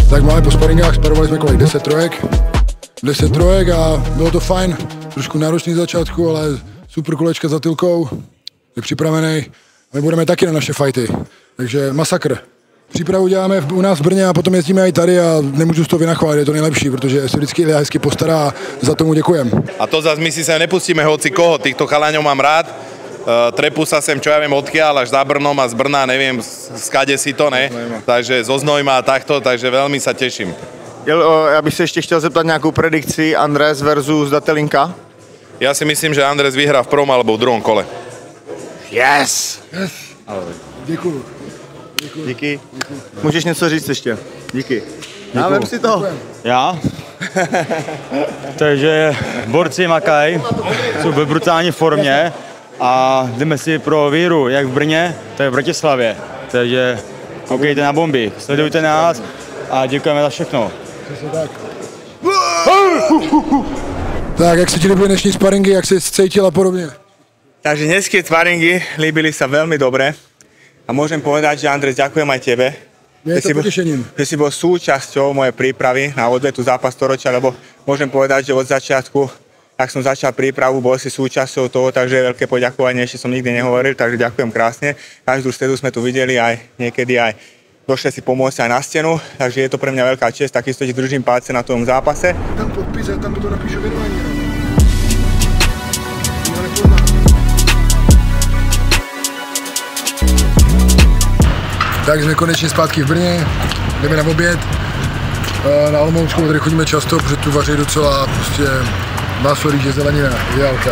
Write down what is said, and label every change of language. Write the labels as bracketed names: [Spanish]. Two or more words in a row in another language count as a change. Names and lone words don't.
[Czech] máme po sparingách, sparovali jsme kolik 10 trojek a bylo to fajn, trošku náročný začátku, ale super kolečka za Tylkou, je připravený. My budeme taky na naše fighty, takže masakr. Přípravu děláme u nás v Brně a potom jezdíme i tady a nemůžu z toho vynachválit, je to nejlepší, protože se vždycky Ilja hezky postará a za tomu děkujem. [Slovak] A to zase my si sem nepustíme hoci koho, týchto chalaňov mám rád. Trepú sa sem, čo ja viem odkiaľ, až za Brnom a z Brna, neviem, skade si to, ne? Takže zo Znojma a takto, takže veľmi sa teším. [Czech] Já bych se ještě chtěl zeptat nějakou predikci Andres versus Datelinka. [Slovak] Ja si myslím, že Andres vyhrá v prvom alebo v druhom kole. [Czech] Yes! Děkuju. Díky. Můžeš něco říct ještě? Díky. Já vem si to. Já? Takže borci makají, jsou ve brutální formě a jdeme si pro víru, jak v Brně, tak v Bratislavě. Takže koukejte na bomby, sledujte nás a děkujeme za všechno. Tak, jak se ti líbily dnešní sparingy, jak jsi cítil a podobně? [Slovak] Takže dneské sparingy líbili sa veľmi dobre a môžem povedať, že Andres, ďakujem aj tebe. Je to potešením. Že si bol súčasťou mojej prípravy na odvetu zápas storočia, lebo môžem povedať, že od začiatku, ak som začal prípravu, bol si súčasťou toho, takže veľké poďakovanie, ešte som nikdy nehovoril, takže ďakujem krásne. Každú stredu sme tu videli aj niekedy aj došli si pomôcť aj na stenu, takže je to pre mňa veľká čest, takisto ti držím palce na tom zápase. [Czech] Tam podpis a tam to napíšu věnování. Tak jsme konečně zpátky v Brně, jdeme na oběd. Na Olomouckou tady chodíme často, protože tu vaří docela prostě maso, rýže, zelenina, ideálka.